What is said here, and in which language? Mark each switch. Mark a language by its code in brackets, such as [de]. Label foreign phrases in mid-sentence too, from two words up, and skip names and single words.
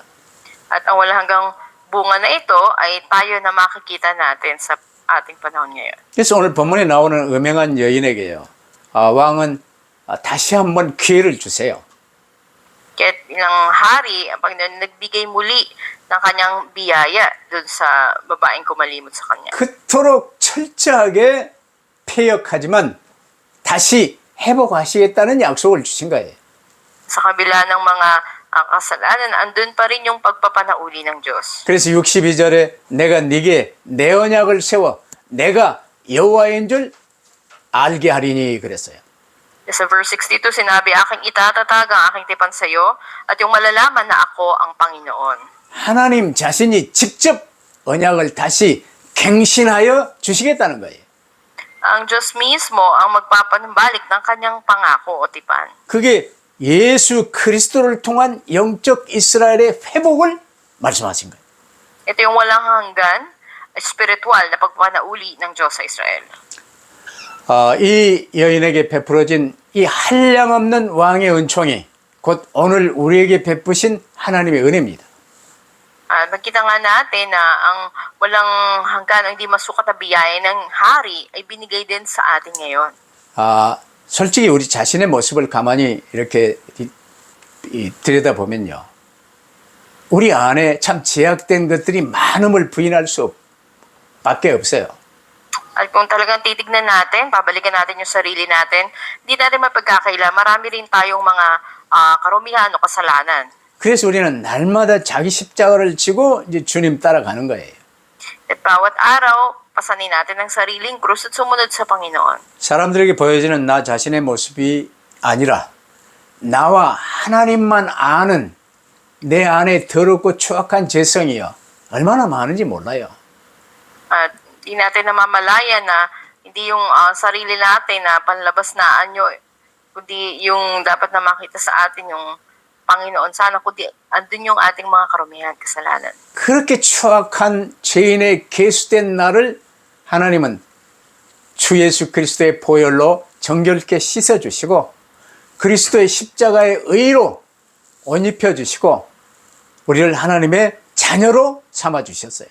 [tl] At ang walang hanggang bunga na ito ay tayo na makikita natin sa ating panahon ngayon. [ko] 그래서 오늘 본문에 나오는 음행한 여인에게요. 왕은 다시 한번 기회를 주세요. [tl] Kaya ilang hari, ang Panginoon nagbigay muli ng kanyang biyaya dun sa babaeng kumalimot sa kanya. [ko] 그토록 철저하게 폐역하지만 다시 회복하시겠다는 약속을 주신 거예요. [tl] Sa kabila ng mga kasalanan, andun pa rin yung pagpapanauli ng Diyos. [ko] 그래서 62절에 내가 네게 내 언약을 세워 내가 여호와인 줄 알게 하리니 그랬어요. [tl] Sa verse 62, sinabi, aking itatatag ang aking tipan sa iyo at yung malalaman na ako ang Panginoon. [ko] 하나님 자신이 직접 언약을 다시 갱신하여 주시겠다는 거예요. [tl] Ang Diyos mismo ang magpapanumbalik ng kanyang pangako o tipan. [ko] 그게 예수 그리스도를 통한 영적 이스라엘의 회복을 말씀하신 거예요. [tl] Ito yung walang hanggan, spiritual na pagpapanauli ng Diyos sa Israel. [ko] 이 여인에게 베풀어진 이 한량없는 왕의 은총이 곧 오늘 우리에게 베푸신 하나님의 은혜입니다. [tl] Nakita nga natin na ang walang hanggan, ang hindi masukat na biyaya ng hari ay binigay din sa atin ngayon. [ko] 솔직히 우리 자신의 모습을 가만히 이렇게 들여다보면요. 우리 안에 참 제약된 것들이 많음을 부인할 수 밖에 없어요. [tl] At kung talagang titignan natin, babalikan natin yung sarili natin, hindi natin mapagkakaila. Marami rin tayong mga karumihan o kasalanan. [ko] 그래서 우리는 날마다 자기 십자가를 지고 이제 주님 따라가는 거예요. [tl] At bawat araw, pasanin natin ang sariling krus at sumunod sa Panginoon. [ko] 사람들에게 보여지는 나 자신의 모습이 아니라 나와 하나님만 아는 내 안에 더럽고 추악한 죄성이요. 얼마나 많은지 몰라요. [tl] At di natin namamalaya na hindi yung sarili natin na panlabas na anyo, kundi yung dapat na makita sa atin yung Panginoon sana, kundi andun yung ating mga karumihan, kasalanan. [ko] 그렇게 추악한 죄인의 계수된 나를 하나님은 주 예수 그리스도의 보혈로 정결케 씻어주시고 그리스도의 십자가의 의로 옷 입혀주시고 우리를 하나님의 자녀로 삼아주셨어요.